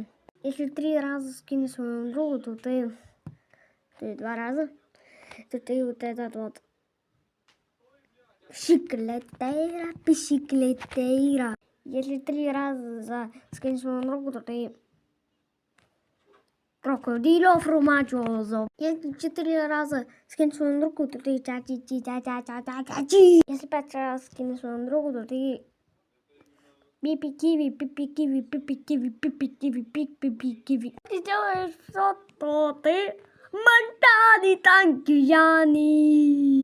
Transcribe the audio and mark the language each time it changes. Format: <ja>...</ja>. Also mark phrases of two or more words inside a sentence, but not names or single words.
<ru>Если 3 раза скинешь своему другу, то ты 2 раза, то ты вот этот вот шиклетейра, писиклетейра. Если 3 раза скинешь своему другу, то ты крокодило фрумаджозо. Если 4 раза скинешь своему другу, то ты ча-чи-чи-ча-ча-ча-ча-чи. Если 5 раз скинешь своему другу, то ты пипи-киви, пипи-киви, пипи-киви, пипи-киви, пипи-киви. Ты делаешь что-то, ты монтани танки, Яни.</ru>